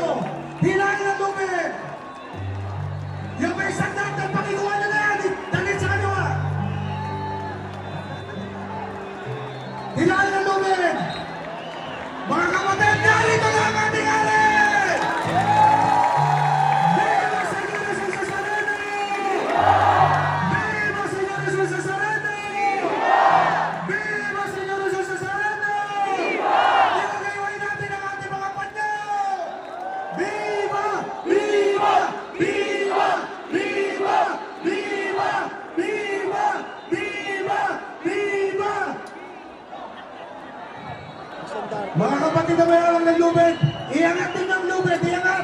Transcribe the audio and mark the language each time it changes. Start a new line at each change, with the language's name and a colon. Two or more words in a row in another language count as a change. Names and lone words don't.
Filipino: Hilahin ang lubid! Yung may isang natin, pakikuha na na yan! Dalit sa kanywa! Hilahin ang lubid! Mga kapatid, narito na ang ating alin!
Spanish: Viva Señor Jesus Nazareno! Viva Señor Jesus Nazareno! Viva Señor Jesus Nazareno!
Filipino: Ilagay natin ang ating mga panyo!
Spanish: Viva! Viva! Viva! Viva! Viva! Viva! Viva! Viva!
Filipino: Mga kapatid na may alam ng lubid, iangat din ang lubid, iangat!